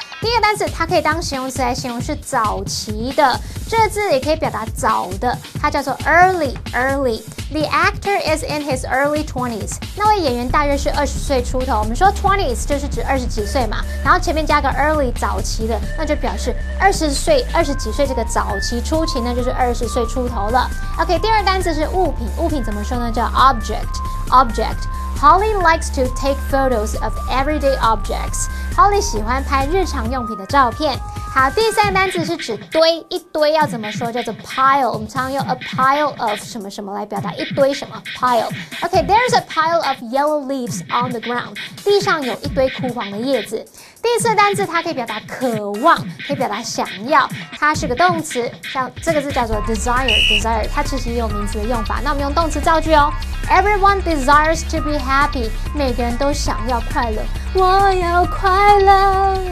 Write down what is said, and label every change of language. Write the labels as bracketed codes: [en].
[zh] 第一个单词，它可以当形容词来形容是早期的，这个字也可以表达早的，它叫做 early。 [en] The actor is in his early 20s。 [zh] 那位演员大约是20岁出头。我们说 20s 就是指20几岁嘛，然后前面加个 early 早期的，那就表示20岁、20几岁这个早期初期呢，就是20岁出头了。 OK， 第二个单词是物品，物品怎么说呢？叫 object。 [en] Holly likes to take photos of everyday objects. [zh] Holly 喜欢拍日常用品的照片。好，第三个单词是指堆，一堆要怎么说？叫做 pile。我们常用 a pile of 什么什么来表达一堆什么 pile。OK， [en] there's a pile of yellow leaves on the ground. [zh] 地上有一堆枯黄的叶子。第四个单词它可以表达渴望，可以表达想要，它是个动词，像这个字叫做 desire， 它其实也有名词的用法。那我们用动词造句哦。 [en] Everyone desires to be happy， [zh] 每个人都想要快乐，我要快乐。